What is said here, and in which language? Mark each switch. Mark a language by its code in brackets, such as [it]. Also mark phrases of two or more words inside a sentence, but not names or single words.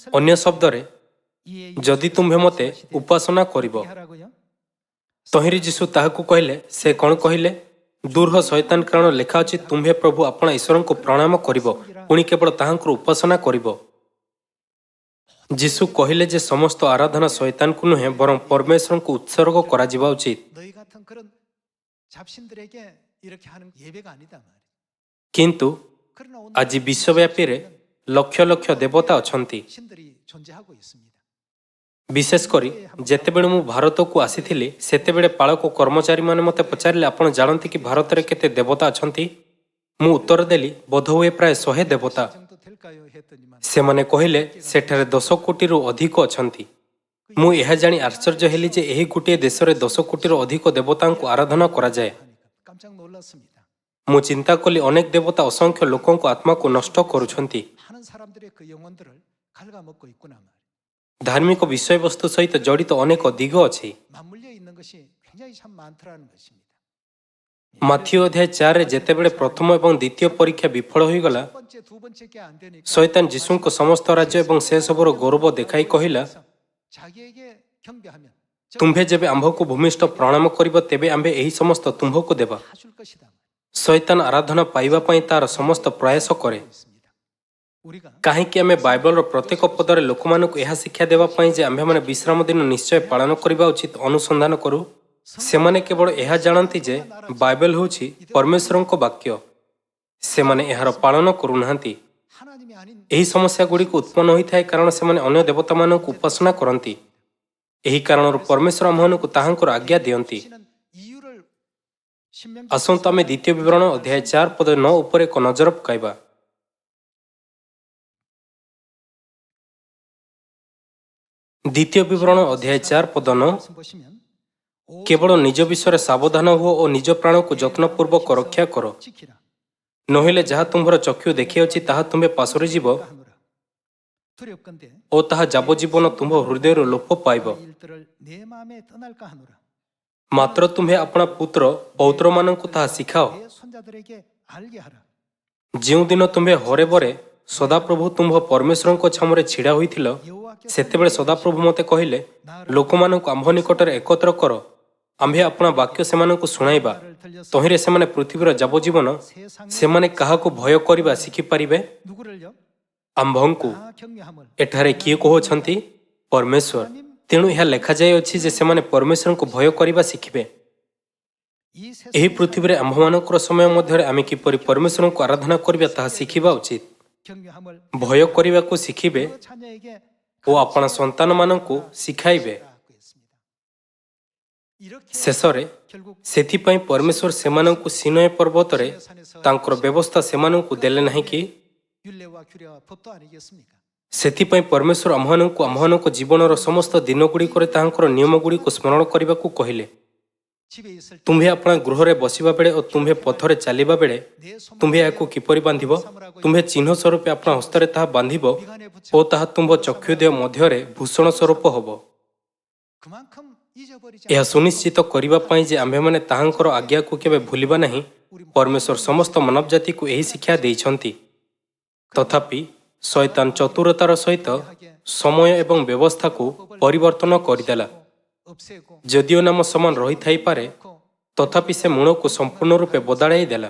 [or] ଅନ୍ୟ ଶବ୍ଦରେ, [ko] 이에 [or] ଯଦି ତୁମ୍ଭେ ମୋତେ ଉପାସନା କରିବ। [ko] 하라고요. [or] ତହିଁରେ ଯୀଶୁ ତାହାକୁ କହିଲେ, ସେ କ'ଣ କହିଲେ? ଦୂର ଶୈତାନ, କାରଣ ଲେଖା ଅଛି, ତୁମ୍ଭେ ପ୍ରଭୁ ଆପଣା ଈଶ୍ୱରଙ୍କୁ ପ୍ରଣାମ କରିବ, ପୁଣି କେବଳ ତାହାଙ୍କର ଉପାସନା କରିବ। ଯୀଶୁ କହିଲେ ଯେ ସମସ୍ତ ଆରାଧନା ଶୈତାନକୁ ନୁହେଁ, ବରଂ ପରମେଶ୍ୱରଙ୍କୁ ଉତ୍ସର୍ଗ କରାଯିବା ଉଚିତ। [ko] 너희 같은 그런 잡신들에게 이렇게 하는 예배가 아니다 말이에요. [or] କିନ୍ତୁ [ko] 그러나 오늘 [or] ଆଜି ବିଶ୍ୱବ୍ୟାପୀରେ ଲକ୍ଷ ଲକ୍ଷ ଦେବତା ଅଛନ୍ତି। [ko] 신들이 존재하고 있습니다. [or] ବିଶେଷ କରି ଯେତେବେଳେ ମୁଁ ଭାରତକୁ ଆସିଥିଲି, ସେତେବେଳେ ପାଳକ କର୍ମଚାରୀମାନେ ମୋତେ ପଚାରିଲେ, ଆପଣ ଜାଣନ୍ତି କି ଭାରତରେ କେତେ ଦେବତା ଅଛନ୍ତି? ମୁଁ ଉତ୍ତର ଦେଲି, ବୋଧହୁଏ ପ୍ରାୟ 100 ଦେବତା। [ko] 정도 될까요? 했더니만 [or] ସେମାନେ କହିଲେ, ସେଠାରେ 10 କୋଟିରୁ ଅଧିକ ଅଛନ୍ତି। ମୁଁ ଏହା ଜାଣି ଆଶ୍ଚର୍ଯ୍ୟ ହେଲି ଯେ ଏହି ଗୋଟିଏ ଦେଶରେ 10 କୋଟିରୁ ଅଧିକ ଦେବତାଙ୍କୁ ଆରାଧନା କରାଯାଏ। [ko] 하니까 깜짝 놀랐습니다. [or] ମୁଁ ଚିନ୍ତା କଲି ଅନେକ ଦେବତା ଅସଂଖ୍ୟ ଲୋକଙ୍କ ଆତ୍ମାକୁ ନଷ୍ଟ କରୁଛନ୍ତି। [ko] 많은 사람들의 그 영혼들을 갉아먹고 있구나 말이에요. [or] ଧାର୍ମିକ ବିଷୟବସ୍ତୁ ସହିତ ଜଡ଼ିତ ଅନେକ ଦିଗ ଅଛି। [ko] 맞물려 있는 것이 굉장히 참 많더라는 것입니다. [or] ମାଥିଉ ଅଧ୍ୟାୟ 4ରେ ଯେତେବେଳେ ପ୍ରଥମ ଏବଂ ଦ୍ୱିତୀୟ ପରୀକ୍ଷା ବିଫଳ ହୋଇଗଲା, [ko] 첫 번째, 두 번째께 안 되니까 [or] ଶୈତାନ ଯୀଶୁଙ୍କ ସମସ୍ତ ରାଜ୍ୟ ଏବଂ ସେସବୁର ଗୌରବ ଦେଖାଇ କହିଲା, [ko] 자기에게 경배하면 [or] ତୁମ୍ଭେ ଯେବେ ଆମ୍ଭକୁ ଭୂମିଷ୍ଠ ପ୍ରଣାମ କରିବ ତେବେ ଆମ୍ଭେ ଏହି ସମସ୍ତ ତୁମ୍ଭକୁ ଦେବା। [ko] 다줄 것이다. [or] ଶୈତାନ ଆରାଧନା ପାଇବା ପାଇଁ ତାର ସମସ୍ତ ପ୍ରୟାସ କରେ। [ko] 있습니다. 우리가 [or] କାହିଁକି ଆମେ ବାଇବଲର ପ୍ରତ୍ୟେକ ପଦରେ ଲୋକମାନଙ୍କୁ ଏହା ଶିକ୍ଷା ଦେବା ପାଇଁ ଯେ ଆମ୍ଭେମାନେ ବିଶ୍ରାମ ଦିନ ନିଶ୍ଚୟ ପାଳନ କରିବା ଉଚିତ ଅନୁସନ୍ଧାନ କରୁ? ସେମାନେ କେବଳ ଏହା ଜାଣନ୍ତି ଯେ ବାଇବେଲ ହେଉଛି ପରମେଶ୍ୱରଙ୍କ ବାକ୍ୟ। ସେମାନେ ଏହାର ପାଳନ କରୁନାହାନ୍ତି। [ko] 하나님이 아닌 [or] ଏହି ସମସ୍ୟାଗୁଡ଼ିକୁ ଉତ୍ପନ୍ନ ହୋଇଥାଏ କାରଣ ସେମାନେ ଅନ୍ୟ ଦେବତାମାନଙ୍କୁ ଉପାସନା କରନ୍ତି। ଏହି କାରଣରୁ ପରମେଶ୍ୱର ଆମମାନଙ୍କୁ ତାହାଙ୍କର ଆଜ୍ଞା ଦିଅନ୍ତି। [ko] 시는 이유를 신명기 [or] ଆସନ୍ତୁ ଆମେ ଦ୍ୱିତୀୟ ବିବରଣ ଅଧ୍ୟାୟ 4 ପଦ 9 ଉପରେ ଏକ ନଜର ପକାଇବା। ଦ୍ୱିତୀୟ ବିବରଣ ଅଧ୍ୟାୟ 4 ପଦ 9 [ko] 말씀 보시면 [or] କେବଳ ନିଜ ବିଷୟରେ ସାବଧାନ ହୁଅ ଓ ନିଜ ପ୍ରାଣକୁ ଯତ୍ନପୂର୍ବକ ରକ୍ଷା କର, [ko] 지키라. [or] ନହେଲେ ଯାହା ତୁମ୍ଭର ଚକ୍ଷୁ ଦେଖିଅଛି ତାହା ତୁମ୍ଭେ ପାଶୋରି ଯିବ [ko] 하노라. 두렵건대 [or] ଓ ତାହା ଯାବଜୀବନ ତୁମ୍ଭ ହୃଦୟରୁ ଲୋପ ପାଇବ। [ko] 그 일들을 내 마음에 떠날까 하노라. [or] ମାତ୍ର ତୁମ୍ଭେ ଆପଣା ପୁତ୍ର ପୌତ୍ରମାନଙ୍କୁ ତାହା ଶିଖାଅ। [ko] 내 손자들에게 알게 하라. [or] ଯେଉଁଦିନ ତୁମ୍ଭେ ହରେବରେ ସଦାପ୍ରଭୁ ତୁମ୍ଭ ପରମେଶ୍ୱରଙ୍କ ଛାମୁରେ ଛିଡ଼ା ହୋଇଥିଲ, [ko] 여호와께서 [or] ସେତେବେଳେ ସଦାପ୍ରଭୁ ମୋତେ କହିଲେ, ଲୋକମାନଙ୍କୁ ଆମ୍ଭ ନିକଟରେ ଏକତ୍ର କର, ଆମ୍ଭେ ଆପଣା ବାକ୍ୟ ସେମାନଙ୍କୁ ଶୁଣାଇବା। [ko] 나를 들려서 [or] ତହିଁରେ ସେମାନେ ପୃଥିବୀର ଯାବଜୀବନ [ko] 세상에 [or] ସେମାନେ କାହାକୁ ଭୟ କରିବା ଶିଖିପାରିବେ? [ko] 누구를요? [or] ଆମ୍ଭଙ୍କୁ। [ko] 다 경외함을 [or] ଏଠାରେ କିଏ କହୁଛନ୍ତି? ପରମେଶ୍ୱର। ତେଣୁ ଏହା ଲେଖାଯାଇଅଛି ଯେ ସେମାନେ ପରମେଶ୍ୱରଙ୍କୁ ଭୟ କରିବା ଶିଖିବେ। [ko] 이 세상 [or] ଏହି ପୃଥିବୀରେ ଆମ୍ଭମାନଙ୍କର ସମୟ ମଧ୍ୟରେ ଆମେ କିପରି ପରମେଶ୍ୱରଙ୍କୁ ଆରାଧନା କରିବା ତାହା ଶିଖିବା ଉଚିତ। [ko] 경외함을 [or] ଭୟ କରିବାକୁ ଶିଖିବେ [ko] 그 자녀에게 [or] ଓ ଆପଣା ସନ୍ତାନମାନଙ୍କୁ ଶିଖାଇବେ। [ko] 가르치라고 했습니다. 이렇게 [or] ଶେଷରେ [ko] 결국 [or] ସେଥିପାଇଁ ପରମେଶ୍ୱର ସେମାନଙ୍କୁ ସିନୟ ପର୍ବତରେ ତାଙ୍କର ବ୍ୟବସ୍ଥା ସେମାନଙ୍କୁ ଦେଲେ ନାହିଁ କି? [ko] 율례와 규례와 법도 아니겠습니까? [or] ସେଥିପାଇଁ ପରମେଶ୍ୱର ଆମ୍ଭମାନଙ୍କ ଜୀବନର ସମସ୍ତ ଦିନଗୁଡ଼ିକରେ ତାହାଙ୍କର ନିୟମଗୁଡ଼ିକୁ ସ୍ମରଣ କରିବାକୁ କହିଲେ। [ko] 집에 있을 때 [or] ତୁମ୍ଭେ ଆପଣା ଗୃହରେ ବସିବା ବେଳେ ଓ ତୁମ୍ଭେ ପଥରେ ଚାଲିବା ବେଳେ [ko] 내 손 [or] ତୁମ୍ଭେ ଏହାକୁ କିପରି ବାନ୍ଧିବ? ତୁମ୍ଭେ ଚିହ୍ନ ସ୍ୱରୂପେ ଆପଣା ହସ୍ତରେ ତାହା ବାନ୍ଧିବ ଓ ତାହା ତୁମ୍ଭ ଚକ୍ଷୁଦେହ ମଧ୍ୟରେ ଭୂଷଣ ସ୍ୱରୂପ ହେବ। [ko] 그만큼 잊어버리지 [or] ଏହା ସୁନିଶ୍ଚିତ କରିବା ପାଇଁ ଯେ ଆମ୍ଭେମାନେ ତାହାଙ୍କର ଆଜ୍ଞାକୁ କେବେ ଭୁଲିବା ନାହିଁ, ପରମେଶ୍ୱର ସମସ୍ତ ମାନବ ଜାତିକୁ ଏହି ଶିକ୍ଷା ଦେଇଛନ୍ତି। ତଥାପି ଶୈତାନ ଚତୁରତାର ସହିତ ସମୟ ଏବଂ ବ୍ୟବସ୍ଥାକୁ ପରିବର୍ତ୍ତନ କରିଦେଲା। [ko] 없애고 [or] ଯଦିଓ ନାମ ସମାନ ରହିଥାଇପାରେ, ତଥାପି ସେ ମୂଳକୁ ସମ୍ପୂର୍ଣ୍ଣ ରୂପେ ବଦଳାଇ ଦେଲା।